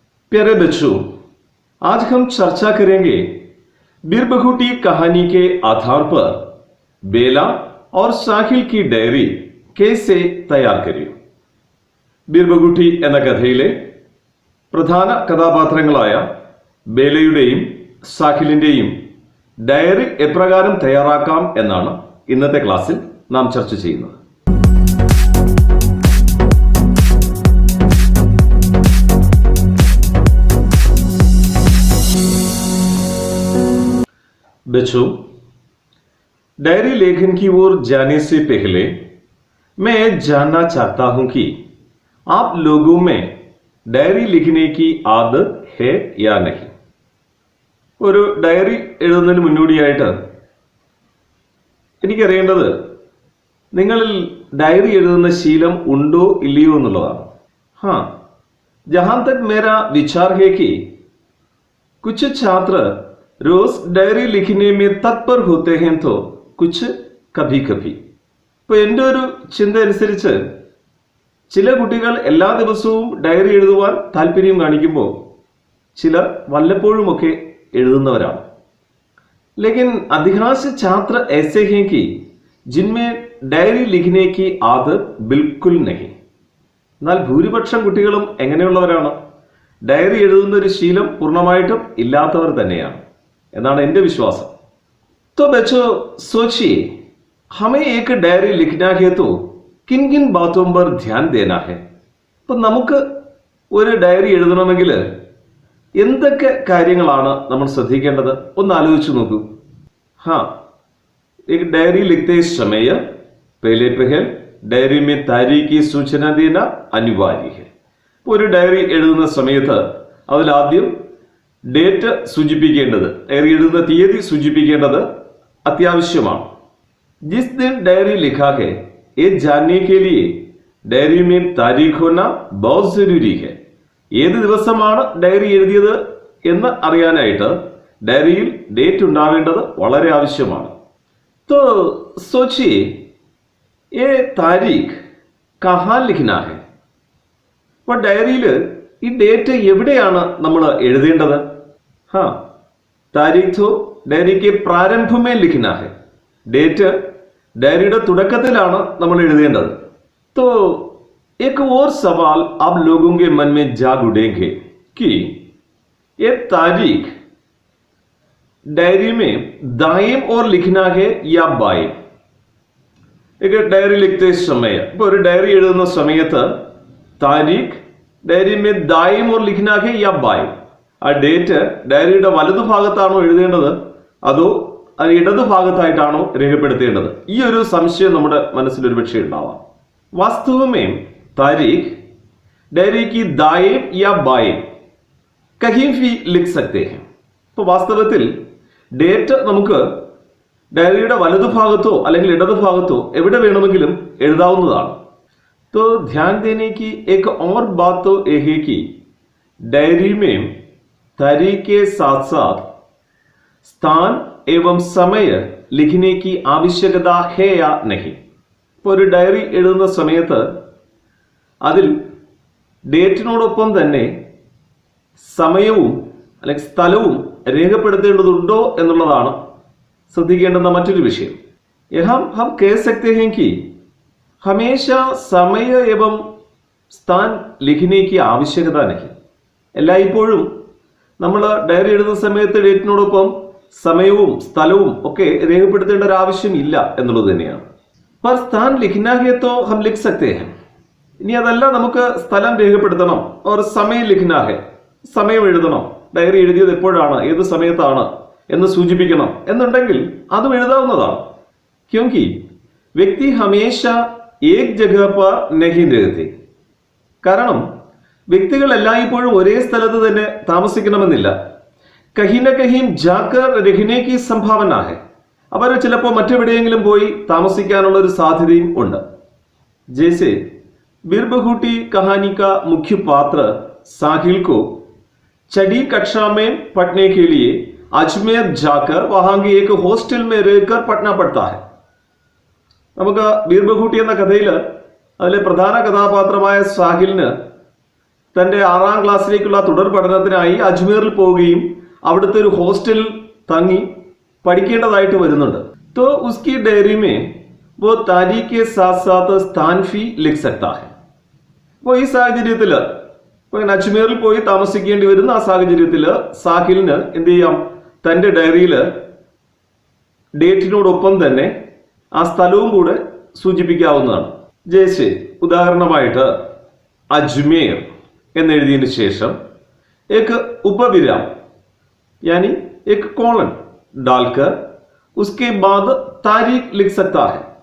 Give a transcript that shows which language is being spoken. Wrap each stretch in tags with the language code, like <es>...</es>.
<hi>प्यारे बच्चों, आज हम चर्चा करेंगे बीरबहूटी कहानी के आधार पर बेला और साहिल की डायरी कैसे तैयार करें.</hi> <ml>ബീർബഹൂട്ടി എന്ന കഥയിലെ പ്രധാന കഥാപാത്രങ്ങളായ ബേലയുടെയും സാഹിലിന്റെയും ഡയറി എപ്രകാരം തയ്യാറാക്കാം എന്നാണ് ഇന്നത്തെ ക്ലാസ്സിൽ നാം ചർച്ച ചെയ്യുന്നത്.</ml> <hi>बच्चों, डायरी लेखन की ओर जाने से पहले मैं जानना चाहता हूं कि आप लोगों में डायरी लिखने की आदत है या नहीं.</hi> <ml>ഒരു ഡയറി എഴുതുന്നതിന് മുന്നോടിയായിട്ട് എനിക്കറിയേണ്ടത് നിങ്ങളിൽ ഡയറി എഴുതുന്ന ശീലം ഉണ്ടോ ഇല്ലയോ എന്നുള്ളതാണ്.</ml> <hi>हाँ, जहां तक मेरा विचार है कि कुछ छात्र रोज डायरी लिखने में तत्पर होते हैं तो कुछ कभी कभी.</hi> <ml>ഇപ്പൊ എൻ്റെ ഒരു ചിന്ത അനുസരിച്ച് ചില കുട്ടികൾ എല്ലാ ദിവസവും ഡയറി എഴുതുവാൻ താല്പര്യം കാണിക്കുമ്പോൾ ചിലർ വല്ലപ്പോഴുമൊക്കെ എഴുതുന്നവരാണ്.</ml> <hi>लेकिन अधिकांश छात्र ऐसे हैं कि जिनमें डायरी लिखने की आदत बिल्कुल नहीं.</hi> <ml>എന്നാൽ ഭൂരിപക്ഷം കുട്ടികളും എങ്ങനെയുള്ളവരാണ്? ഡയറി എഴുതുന്ന ഒരു ശീലം പൂർണ്ണമായിട്ടും ഇല്ലാത്തവർ തന്നെയാണ് എന്നാണ് എൻ്റെ വിശ്വാസം.</ml> <hi>तो बच्चों सोचिए, हमें एक डायरी लिखना है तो किन किन बातों पर ध्यान देना है.</hi> <ml>ഇപ്പൊ നമുക്ക് ഒരു ഡയറി എഴുതണമെങ്കിൽ എന്തൊക്കെ കാര്യങ്ങളാണ് നമ്മൾ ശ്രദ്ധിക്കേണ്ടത് ഒന്ന് ആലോചിച്ചു നോക്കൂ.</ml> <hi>हाँ, एक डायरी लिखते समय पहले पहल डायरी में तारीख की सूचना देना अनिवार्य है.</hi> <ml>ഒരു ഡയറി എഴുതുന്ന സമയത്ത് അതിൽ ആദ്യം ഡേറ്റ് സൂചിപ്പിക്കേണ്ടത്, ഡയറി എഴുതുന്ന തീയതി സൂചിപ്പിക്കേണ്ടത് അത്യാവശ്യമാണ്.</ml> <hi>जिस दिन डायरी लिखा है ये जानने के लिए डायरी में तारीख होना बहुत जरूरी है.</hi> <ml>ഏത് ദിവസമാണ് ഡയറി എഴുതിയത് എന്ന് അറിയാനായിട്ട് ഡയറിയിൽ ഡേറ്റ് ഉണ്ടാവേണ്ടത് വളരെ ആവശ്യമാണ്.</ml> <hi>तो सोचिए, ये तारीख कहाँ लिखना है.</hi> <ml>അപ്പോൾ ഡയറിയിൽ ഈ ഡേറ്റ് എവിടെയാണ് നമ്മൾ എഴുതേണ്ടത്?</ml> <hi>हाँ, तारीख तो डायरी के प्रारंभ में लिखना है.</hi> <ml>ഡേറ്റ് ഡയറിയുടെ തുടക്കത്തിലാണ് നമ്മൾ എഴുതേണ്ടത്.</ml> <hi>तो एक और सवाल आप लोगों के मन में जाग उठेंगे कि ये तारीख डायरी में दाएं ओर लिखना है या बाएं. एक डायरी लिखते समय,</hi> <ml>ഇപ്പോൾ ഒരു ഡയറി എഴുതുന്ന സമയത്ത് താരീഖ് ഡയറി</ml> <hi>में दाएं ओर लिखना है या बाएं.</hi> <ml>ആ ഡേറ്റ് ഡയറിയുടെ വലതുഭാഗത്താണോ എഴുതേണ്ടത് അതോ അത് ഇടതുഭാഗത്തായിട്ടാണോ രേഖപ്പെടുത്തേണ്ടത്? ഈ ഒരു സംശയം നമ്മുടെ മനസ്സിൽ ഒരുപക്ഷെ ഉണ്ടാവാം. വാസ്തവമേ</ml> <hi>तारीख डायरी की दाएं या बाएं कहीं भी लिख सकते हैं.</hi> <ml>तो വാസ്തവത്തിൽ ഡേറ്റ് നമുക്ക് ഡയറിയുടെ വലതുഭാഗത്തോ അല്ലെങ്കിൽ ഇടതുഭാഗത്തോ എവിടെ വേണമെങ്കിലും എഴുതാവുന്നതാണ്.</ml> <hi>तो ध्यान देने की एक और बात तो यह है कि डायरी में तारीख के साथ साथ स्थान एवं समय लिखने की आवश्यकता है या नहीं.</hi> <ml>ഇപ്പോൾ ഒരു ഡയറി എഴുതുന്ന സമയത്ത് അതിൽ ഡേറ്റിനോടൊപ്പം തന്നെ സമയവും അല്ലെങ്കിൽ സ്ഥലവും രേഖപ്പെടുത്തേണ്ടതുണ്ടോ എന്നുള്ളതാണ് ശ്രദ്ധിക്കേണ്ടുന്ന മറ്റൊരു വിഷയം.</ml> <hi>यहाँ हम कह सकते हैं कि हमेशा समय एवं स्थान लिखने की आवश्यकता नहीं.</hi> <ml>എല്ലായ്പ്പോഴും നമ്മൾ ഡയറി എഴുതുന്ന സമയത്ത് ഡേറ്റിനോടൊപ്പം സമയവും സ്ഥലവും ഒക്കെ രേഖപ്പെടുത്തേണ്ട ഒരു ആവശ്യം ഇല്ല എന്നുള്ളത് തന്നെയാണ്.</ml> <hi>पर स्थान लिखना है तो हम लिख सकते हैं.</hi> <ml>ഇനി അതല്ല നമുക്ക് സ്ഥലം രേഖപ്പെടുത്തണം,</ml> <hi>और സമയം ലിഖ്ന ഹെ,</hi> <ml>സമയം എഴുതണം, ഡയറി എഴുതിയത് എപ്പോഴാണ്, ഏത് സമയത്താണ് എന്ന് സൂചിപ്പിക്കണം എന്നുണ്ടെങ്കിൽ അതും എഴുതാവുന്നതാണ്.</ml> <hi>ക്യോങ്കി വ്യക്തി ഹമേശ ഏക് ജഗഹ പർ നഹീ രഹത്തെ.</hi> <ml>കാരണം വ്യക്തികൾ എല്ലായ്പ്പോഴും ഒരേ സ്ഥലത്ത് തന്നെ താമസിക്കണമെന്നില്ല.</ml> <hi>കഹി ന കഹീം ജാക്കർ രഹ്നെ കി സംഭാവന ഹെ.</hi> <ml>അവർ ചിലപ്പോൾ മറ്റെവിടെയെങ്കിലും പോയി താമസിക്കാനുള്ള ഒരു സാധ്യതയും ഉണ്ട്.</ml> <hi>ജैसे बीरबहुटी कहानी का मुख्य पात्र साहिल को छठी कक्षा में पढ़ने के लिए अजमेर जाकर वहां के एक हॉस्टल में रहकर पढ़ना पड़ता है.</hi> <ml>നമുക്ക് ബീർബഹൂട്ടി എന്ന കഥയിൽ അതിലെ പ്രധാന കഥാപാത്രമായ സാഹിലിന് തന്റെ 6ാം ക്ലാസ്സിലേക്കുള്ള തുടർ പഠനത്തിനായി അജ്മീറിൽ പോവുകയും അവിടുത്തെ ഒരു ഹോസ്റ്റലിൽ തങ്ങി പഠിക്കേണ്ടതായിട്ട് വരുന്നുണ്ട്.</ml> <hi>तो उसकी डायरी में वो तारीख के साथ साथ स्थान भी लिख सकता है.</hi> <ml>അപ്പോൾ ഈ സാഹചര്യത്തിൽ അജ്മീറിൽ പോയി താമസിക്കേണ്ടി വരുന്ന ആ സാഹചര്യത്തിൽ സാഹിലിന് എന്ത് ചെയ്യാം, തന്റെ ഡയറിയിൽ ഡേറ്റിനോടൊപ്പം തന്നെ ആ സ്ഥലവും കൂടെ സൂചിപ്പിക്കാവുന്നതാണ്. ജയ്സെ ഉദാഹരണമായിട്ട് അജ്മീർ എന്നെഴുതിയതിനു ശേഷം</ml> <hi>एक उपविराम यानी एक कॉलन डालकर उसके बाद तारीख लिख सकता है.</hi>